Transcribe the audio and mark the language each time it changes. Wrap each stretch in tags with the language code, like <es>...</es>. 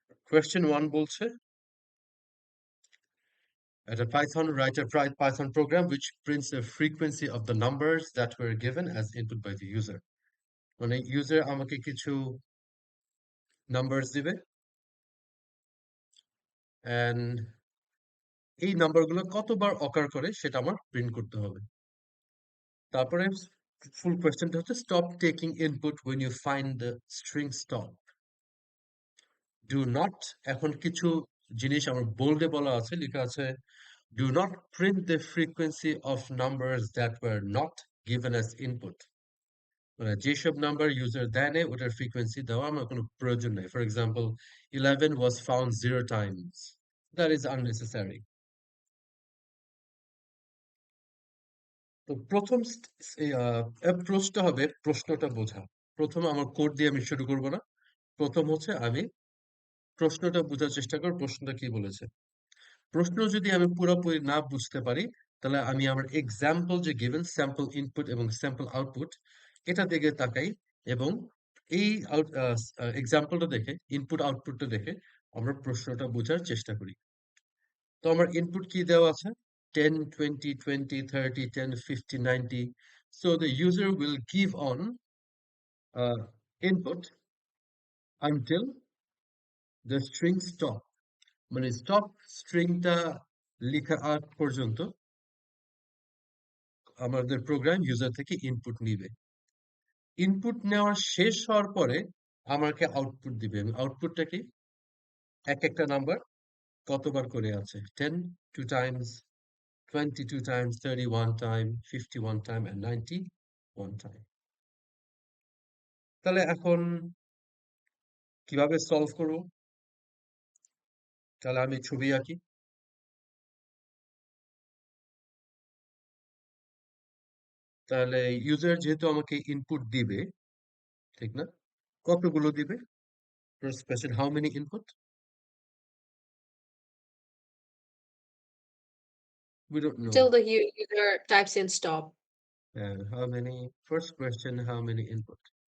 <en>Question 1 বলছে, at a Python, write a Python program which prints the frequency of the numbers that were given as input by the user.</en> <bn>মানে user আমাকে কিছু numbers দিবে and এই নাম্বারগুলো কতবার অকার করে সেটা আমার প্রিন্ট করতে হবে।</bn> <en>তারপরে ফুল কোয়েশ্চেনটা হচ্ছে, stop taking input when you find the string stop. Do not,</en> <bn>এখন কিছু জিনিস আমার বোল্ডে বলা আছে, লেখা আছে,</bn> <en>do not print the frequency of numbers that were not given as input.</en> <bn>মানে যেসব নাম্বার ইউজার দেয় নেই ওটার ফ্রিকোয়েন্সি দেওয়া আমার কোনো প্রয়োজন নেই।</bn> <en>For example 11 was found 0 times. That is unnecessary.</en> <bn>তো প্রথম অ্যাপ্রোচটা হবে প্রশ্নটা বোঝা। প্রথম আমার কোড দিয়ে আমি শুরু করব না। প্রথম হচ্ছে আমি প্রশ্নটা বোঝার চেষ্টা করব, প্রশ্নটা কি বলেছে। প্রশ্ন যদি আমি পুরোপুরি না বুঝতে পারি, তাহলে আমি আমার এক্সাম্পল যে গিভেন স্যাম্পল ইনপুট এবং স্যাম্পল আউটপুট এটা দিকে তাকাই এবং এই এক্সাম্পলটা দেখে, ইনপুট আউটপুটটা দেখে আমরা প্রশ্নটা বোঝার চেষ্টা করি। তো আমার ইনপুট কি দেওয়া আছে, 10 20 20 30 10 50 90.</bn> <en>So the user will give on input until the string stop.</en> <bn>মানে স্টপ স্ট্রিংটা লেখার আগ পর্যন্ত আমাদের প্রোগ্রাম ইউজার থেকে ইনপুট নিবে। ইনপুট নেওয়া শেষ হওয়ার পরে আমাকে আউটপুট দিবে। আউটপুটটা কি, এক একটা নাম্বার কতবার করে আছে,</bn> <en>10 2 times, 22 times, 31 time, 51 time and 91 time.</en> <bn>তাহলে এখন কিভাবে সলভ করব? তাহলে আমি ছবি আঁকি। তাহলে ইউজার যেহেতু আমাকে ইনপুট দিবে, ঠিক না, কতগুলো দিবে?</bn> <en>First question, how many input? We don't know. Till the user types in stop. And how many, first question, how many input?</en>